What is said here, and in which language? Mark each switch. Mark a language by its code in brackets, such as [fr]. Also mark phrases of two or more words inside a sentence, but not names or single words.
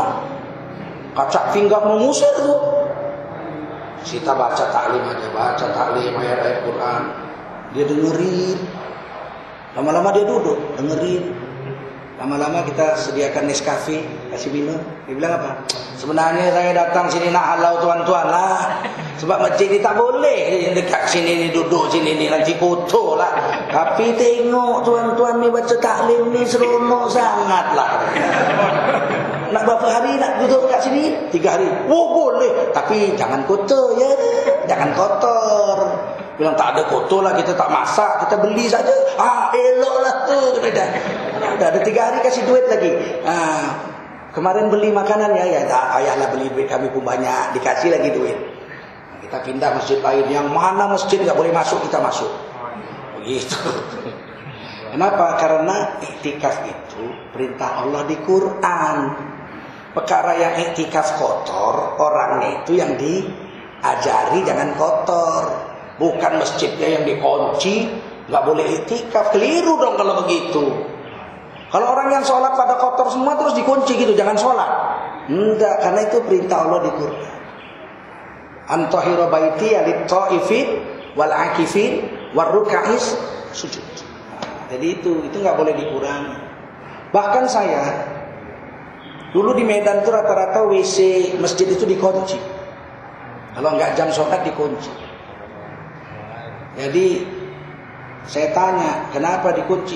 [id] Kacak pinggang mengusir tuh. Kita baca taklim ayat-ayat Quran. Dia dengerin. Lama-lama dia duduk dengerin. Lama-lama kita sediakan Nescafe, kasih minum. Dia bilang apa? [ms] Sebenarnya saya datang sini nak halau tuan-tuan lah. Sebab masjid ni tak boleh dekat sini ni, duduk sini ni, nanti kotor lah. Tapi tengok tuan-tuan ni baca taklim ni seronok sangat lah. Nak berapa hari nak duduk kat sini? 3 hari. Oh boleh. Tapi jangan kotor ya. Jangan kotor. [id] Bilang tak ada kotor lah, kita tak masak, kita beli saja. [ms] Elok lah tu. Dah ada 3 hari kasih duit lagi. [id] Kemarin beli makanan ya ayahlah beli duit, kami pun banyak, dikasih lagi duit. Kita pindah masjid lain, yang mana masjid tak boleh masuk kita masuk. Begitu. Kenapa? Karena iktikaf itu perintah Allah di Quran. Perkara yang iktikaf kotor, orangnya itu yang diajari jangan kotor. Bukan masjidnya yang dikunci, nggak boleh iktikaf. Keliru dong kalau begitu. Kalau orang yang sholat pada kotor semua terus dikunci gitu, jangan sholat. Enggak, karena itu perintah Allah di Quran. [ar] أن طهرا بيتي للطائفين والعاكفين والركع السجود. [id] Jadi itu nggak boleh dikurangi. Bahkan saya dulu di Medan itu rata-rata WC masjid itu dikunci. Kalau nggak jam sholat dikunci. Jadi saya tanya, kenapa dikunci?